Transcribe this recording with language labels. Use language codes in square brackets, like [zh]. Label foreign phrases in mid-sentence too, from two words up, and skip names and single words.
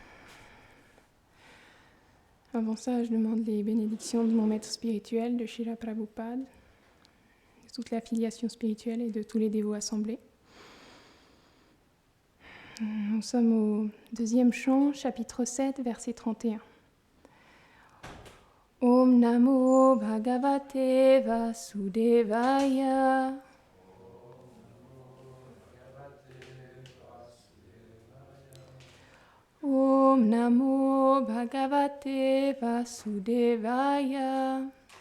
[fr] Avant ça, je demande les bénédictions de mon maître spirituel, de Srila Prabhupada, de toute l'affiliation spirituelle et de tous les dévots assemblés. Nous sommes au deuxième chant, chapitre 7, verset 31. [sa] Om Namo Bhagavate Vasudevaya. Om Namo Bhagavate Vasudevaya.